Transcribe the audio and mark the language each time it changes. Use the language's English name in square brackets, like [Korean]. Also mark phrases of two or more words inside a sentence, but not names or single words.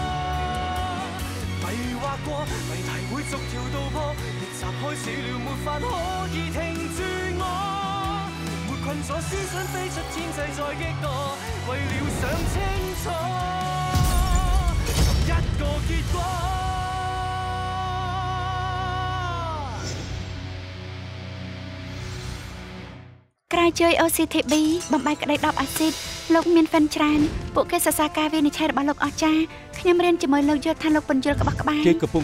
[Cantonese] 迷惑過，謎題會逐條道破，逆襲開始了，沒法可以停住我。困咗思想飛出天際再擊墮，為了想清楚尋一個結果。 [Khmer] ក្រៅជួយ OCTB បំបែកក្តី10អាស៊ីតលោកមានហ្វិនច្រើនពួកគេសរសើរការវិនិច្ឆ័យរបស់លោកអស្ចារ្យខ្ញុំរៀនជាមួយលោកយល់ថាលោកបញ្យល់ក្បោះក្បាយគេកំពុង